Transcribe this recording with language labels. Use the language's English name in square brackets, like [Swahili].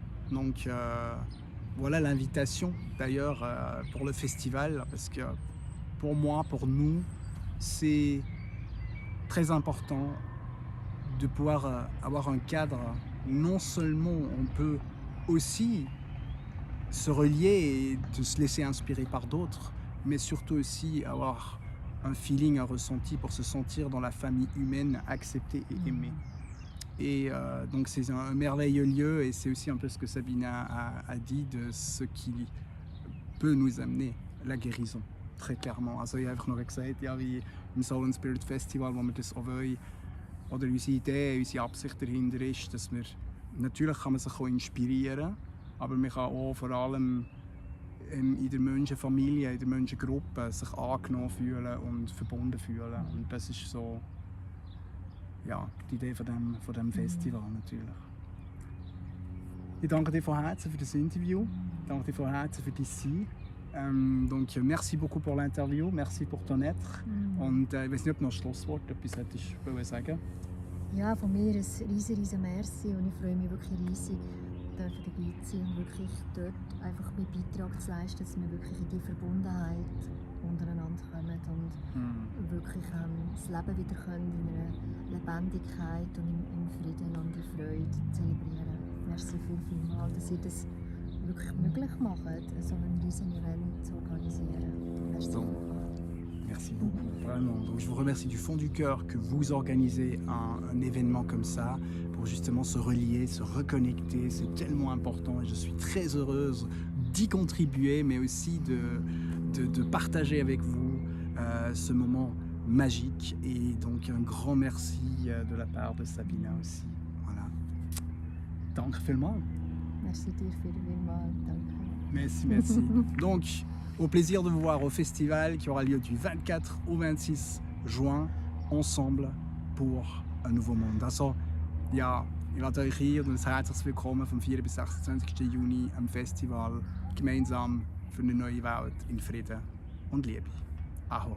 [French] Donc voilà l'invitation d'ailleurs pour le festival, parce que pour moi, pour nous, c'est très important de pouvoir avoir un cadre où non seulement on peut aussi se relier et de se laisser inspirer par d'autres, mais surtout aussi avoir un feeling, un ressenti pour se sentir dans la famille humaine, acceptée et aimée. Et donc c'est un merveilleux lieu, et c'est aussi un peu ce que Sabina a dit de ce qui peut nous amener la guérison, très clairement. [German] Also ich habe einfach noch gesagt, ja, wie im Soul and Spirit Festival, wo wir das auch wollen, oder unsere Idee, unsere Absicht dahinter ist, dass wir, natürlich kann man sich auch inspirieren, aber man kann auch vor allem in der Menschenfamilie, in der Menschengruppe sich angenommen fühlen und verbunden fühlen. Und das ist so, ja, die Idee von dem Festival natürlich. Ich danke dir von Herzen für das Interview. Ich danke dir von Herzen für dein Sein. [French] Donc, merci beaucoup pour l'interview, merci pour ton être. [German] Und ich weiß nicht, ob du noch ein Schlusswort etwas hättest sagen. Ja, von mir ein riesen Merci und ich freue mich wirklich riesig, dabei zu sein und wirklich dort einfach meinen Beitrag zu leisten, dass wir wirklich in die Verbundenheit untereinander kommen und wirklich das Leben wieder können in einer Lebendigkeit und im Frieden und in Freude zelebrieren. Merci vielmals, dass ihr das wirklich möglich macht, so ein riesen Event zu organisieren. Merci vielmals. [French] Merci beaucoup, vraiment. Donc, je vous remercie du fond du cœur que vous organisez un événement comme ça pour justement se relier, se reconnecter. C'est tellement important et je suis très heureuse d'y contribuer, mais aussi de partager avec vous ce moment magique. Et donc un grand merci de la part de Sabina aussi. [German] Voilà. Danke vielmals. Merci dir vielmals. Danke. [French] Merci. Donc, au plaisir de vous voir au festival qui aura lieu du 24 au 26 juin, ensemble pour un nouveau monde. [German] Also, ja, ich lade euch hier und ein herzliches Willkommen vom 4. bis 26. Juni am Festival, gemeinsam für eine neue Welt in Frieden und Liebe. Aho.